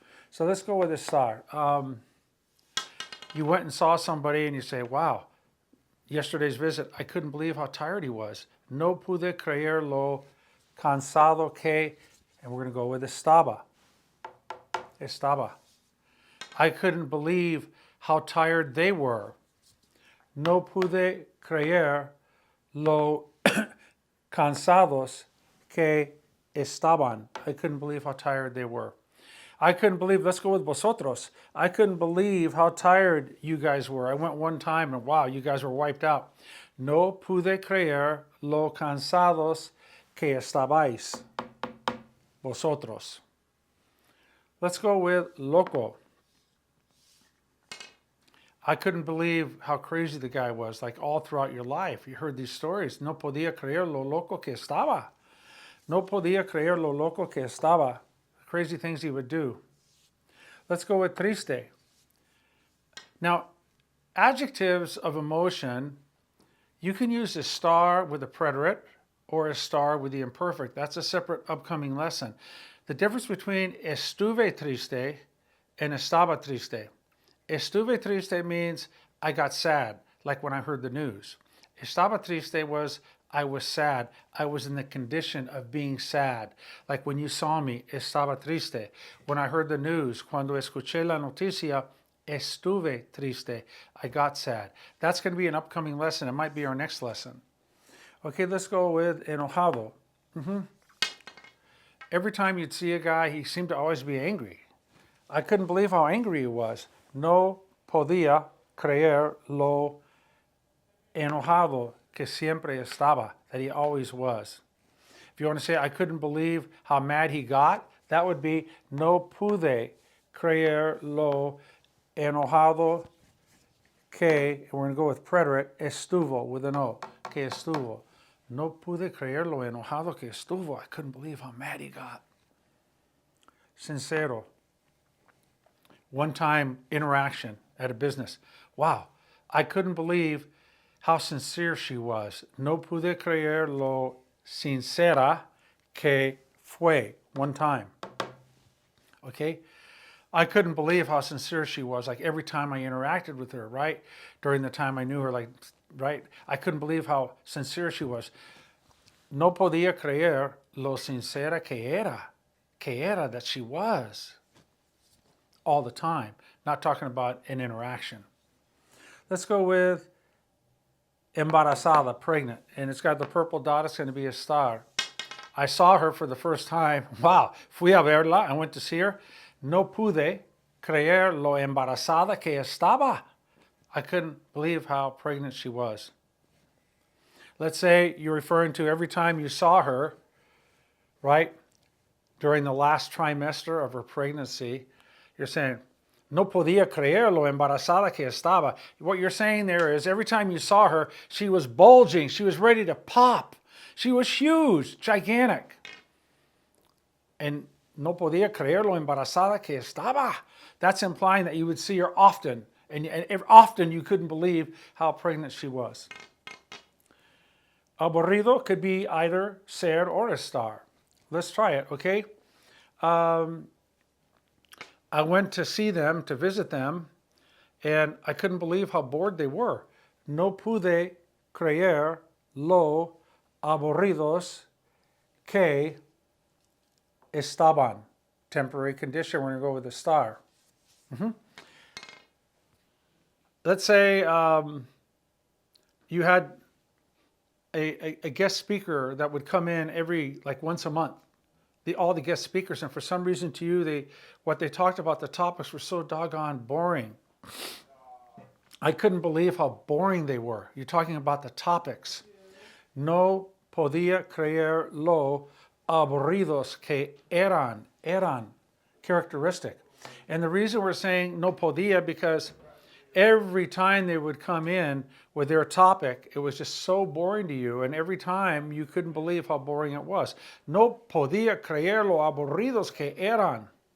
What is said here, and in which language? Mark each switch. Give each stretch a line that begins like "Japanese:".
English: So let's go with a star. You went and saw somebody and you say, wow, yesterday's visit, I couldn't believe how tired he was.
Spanish: No pude creer lo cansado que,
English: and we're going to go with
Spanish: estaba.
English: I couldn't believe how tired they were.
Spanish: No pude creer lo cansados que estaban.
English: I couldn't believe how tired they were. I couldn't believe, let's go with vosotros. I couldn't believe how tired you guys were. I went one time and wow, you guys were wiped out.
Spanish: No pude creer lo cansados que estabais.
English: Vosotros. Let's go with loco. I couldn't believe how crazy the guy was, like all throughout your life. You heard these stories.
Spanish: No podía creer lo loco que estaba. No podía creer lo loco que estaba.
English: Crazy things he would do. Let's go with triste. Now, adjectives of emotion, you can use a star with a preterite or a star with the imperfect. That's a separate upcoming lesson. The difference between
Spanish: estuve triste
English: and
Spanish: estaba triste. Estuve triste
English: means I got sad, like when I heard the news.
Spanish: Estaba triste
English: was I was sad. I was in the condition of being sad. Like when you saw me,
Spanish: estaba triste.
English: When I heard the news,
Spanish: cuando escuché la noticia, estuve triste.
English: I got sad. That's going to be an upcoming lesson. It might be our next lesson. Okay, let's go with enojado. Every time you'd see a guy, he seemed to always be angry. I couldn't believe how angry he was.
Spanish: No podía creer lo enojado que siempre estaba,
English: that he always was. If you want to say, I couldn't believe how mad he got, that would be
Spanish: no pude creer lo enojado que,
English: and we're going to go with preterite, estuvo, with an O,
Spanish: que estuvo. No pude creer lo enojado que estuvo.
English: I couldn't believe how mad he got. Sincero. One-time interaction at a business. Wow, I couldn't believe how sincere she was.
Spanish: No pude creer lo sincera que fue.
English: One time. Okay? I couldn't believe how sincere she was, like every time I interacted with her, right? During the time I knew her, like, right? I couldn't believe how sincere she was.
Spanish: No podía creer lo sincera que era,
English: that she was. All the time, not talking about an interaction. Let's go with embarazada, pregnant, and it's got the purple dot. It's going to be a star. I saw her for the first time. Wow,
Spanish: fui a verla.
English: I went to see her.
Spanish: No pude creer lo embarazada que estaba.
English: I couldn't believe how pregnant she was. Let's say you're referring to every time you saw her, right, during the last trimester of her pregnancy, you're saying,
Spanish: no podía creer lo embarazada que estaba.
English: What you're saying there is every time you saw her, she was bulging. She was ready to pop. She was huge, gigantic.
Spanish: And no podía creer lo embarazada que estaba.
English: That's implying that you would see her often. And often you couldn't believe how pregnant she was. Aburrido could be either ser or estar. Let's try it, okay? I went to see them, to visit them, and I couldn't believe how bored they were.
Spanish: No pude creer lo aburridos que estaban.
English: Temporary condition, we're going to go with estar. Let's say you had a guest speaker that would come in like once a month. All the guest speakers, and for some reason to you, what they talked about, the topics were so doggone boring. I couldn't believe how boring they were. You're talking about the topics.
Spanish: No podía creer lo aburridos que eran.
English: Characteristic. And the reason we're saying
Spanish: no podía,
English: because every time they would come in with their topic, it was just so boring to you, and every time you couldn't believe how boring it was.
Spanish: No podía creer lo aburridos que eran.